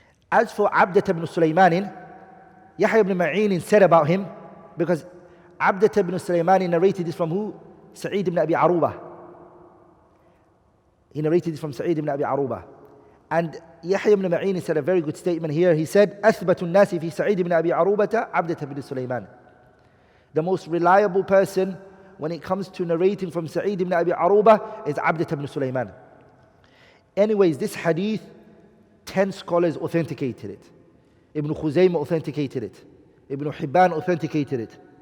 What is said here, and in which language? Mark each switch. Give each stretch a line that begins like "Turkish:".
English: As for Abdata ibn Sulaiman, Yahya ibn Ma'in said about him, because Abdata ibn Sulaiman narrated this from who? Sa'id ibn Abi Aruba. He narrated this from Sa'id ibn Abi Aruba. And Yahya ibn Ma'in said a very good statement here. He said,
Arabic: أثبت الناس في سعيد بن أبي عروبة عبدة بن سليمان.
English: The most reliable person when it comes to narrating from Sa'id ibn Abi Aruba is Abdata ibn Sulaiman. Anyways, this hadith, 10 scholars authenticated it. Ibn Khuzaymah authenticated it. Ibn Hibban authenticated it.